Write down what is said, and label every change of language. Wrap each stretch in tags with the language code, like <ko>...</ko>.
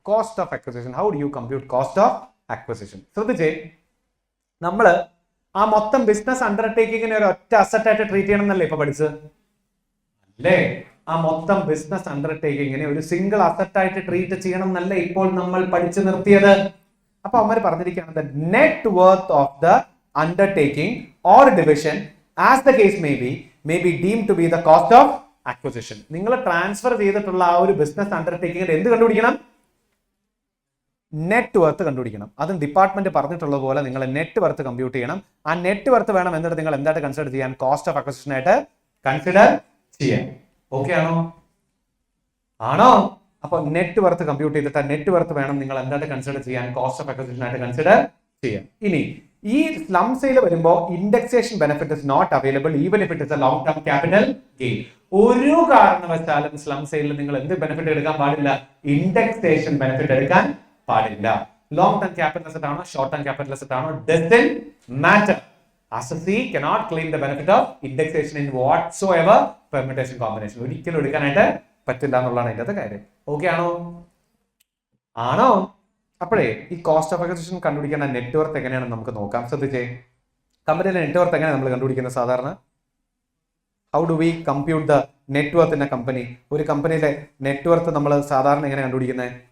<ml>Cost of acquisition,</ml> <en>How do you compute cost of acquisition?</en> <ml>ശ്രദ്ധിച്ചേ, നമ്മൾ ആ മൊത്തം ബിസിനസ് അണ്ടർടേക്കിങ്ങിനെ ഒരു ഒറ്റ അസറ്റ് ആയിട്ട് ട്രീറ്റ് ചെയ്യണം എന്നല്ലേ ഇപ്പൊ പഠിച്ചത് അല്ലേ? ആ മൊത്തം ബിസിനസ് അണ്ടർടേക്കിങ്ങിനെ ഒരു സിംഗിൾ അസറ്റ് ആയിട്ട് ട്രീറ്റ് ചെയ്യണം എന്നല്ലേ ഇപ്പോൾ നമ്മൾ പഠിച്ചു നിർത്തിയത്. അപ്പൊ അവർ പറഞ്ഞിരിക്കുന്നത്</ml> <en>Net worth of the undertaking or division as the case may be deemed to be the cost of acquisition.</en> <ml>നിങ്ങൾ ട്രാൻസ്ഫർ ചെയ്തിട്ടുള്ള ആ ഒരു ബിസിനസ് അണ്ടർടേക്കിംഗ് എന്ത് കണ്ടുപിടിക്കണം? നെറ്റ് വർത്ത് കണ്ടുപിടിക്കണം. അതും ഡിപ്പാർട്ട്മെന്റ് പറഞ്ഞിട്ടുള്ള പോലെ നിങ്ങൾ നെറ്റ് വർത്ത് കമ്പ്യൂട്ട് ചെയ്യണം. ആ നെറ്റ് വർത്ത് വേണം എന്നിട്ട് നിങ്ങൾ എന്തായിട്ട് കൺസിഡർ ചെയ്യാൻ? കോസ്റ്റ് ഓഫ് അക്വസിഷൻ ആയിട്ട് കൺസിഡർ ചെയ്യാൻ. ഓക്കെ ആണോ? ആണോ? അപ്പൊ നെറ്റ് വർത്ത് കമ്പ്യൂട്ട് ചെയ്തിട്ട് നെറ്റ് വർത്ത് വേണം നിങ്ങൾ എന്തായിട്ട് കൺസിഡർ ചെയ്യാൻ? കോസ്റ്റ് ഓഫ് അക്വസിഷൻ ആയിട്ട് കൺസിഡർ ചെയ്യാം. ഇനി ഈ സ്ലം സെയിൽ വരുമ്പോൾ</ml> <en>Indexation benefit is not available even if it is a long term capital gain.</en> <ml>ഒരു കാരണവശാലും സ്ലം സെയിലിൽ നിങ്ങൾ എന്ത് ബെനിഫിറ്റ് എടുക്കാൻ പാടില്ല? ഇൻഡെക്സേഷൻ ബെനിഫിറ്റ് എടുക്കാൻ പാടില്ല. ലോങ് ടേം ക്യാപിറ്റൽ അസറ്റ് ആണോ ഷോർട്ട് ടേം ക്യാപിറ്റൽ അസറ്റ് ആണോ</ml> <en>Doesn't matter. assessee cannot claim the benefit of indexation in whatsoever permutation combination.</en> <ml>ഒരിക്കലും എടുക്കാനായിട്ട് പറ്റില്ല എന്നുള്ളതാണ് ഇതിന്റെ കാര്യം. ഓക്കെ ആണോ? ആണോ? അപ്പോഴേ ഈ കോസ്റ്റ് ഓഫ് അക്വിസിഷൻ കണ്ടുപിടിക്കുന്ന നെറ്റ്വർത്ത് എങ്ങനെയാണെന്ന് നമുക്ക് നോക്കാം. ശ്രദ്ധിച്ചേ, കമ്പനിയുടെ നെറ്റ്വർത്ത് എങ്ങനെയാണ് നമ്മൾ കണ്ടുപിടിക്കുന്നത് സാധാരണ?</ml> <en>How do we compute the net worth in a company?</en> <ml>ഒരു കമ്പനിയിലെ നെറ്റ്വർത്ത് നമ്മൾ സാധാരണ എങ്ങനെ കണ്ടുപിടിക്കുന്നത്?</ml>